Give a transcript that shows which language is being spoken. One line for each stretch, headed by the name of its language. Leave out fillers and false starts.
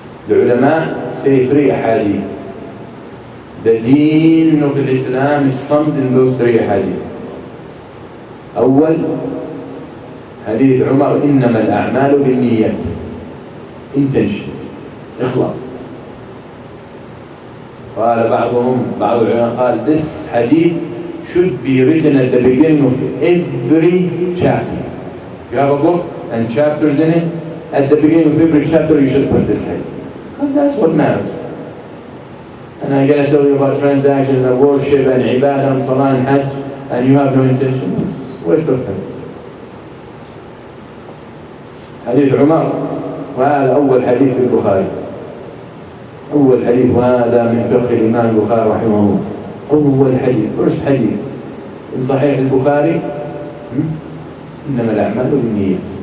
English: العلماء say 3 أحاديث. The deen of Islam is summed in those 3 أحاديث.
Arabic: أول حديث عمر: إنما الأعمال بالنيات.
English: intention، إخلاص.
Arabic: قال بعض العلماء قال
English: this hadith should be written at the beginning of every chapter. If you have a book and chapters in it, at the beginning of every chapter you should put this hadith, because that's what matters. And I'm going to tell you about transactions and worship and ibadah and salah and hajj, and you have no intention. Waste of time.
Arabic: حديث عمر، وهذا أول حديث في البخاري. أول حديث، وهذا من فقه الإمام البخاري رحمه الله. أول حديث، first حديث من صحيح البخاري: إنما الأعمال بالنيات.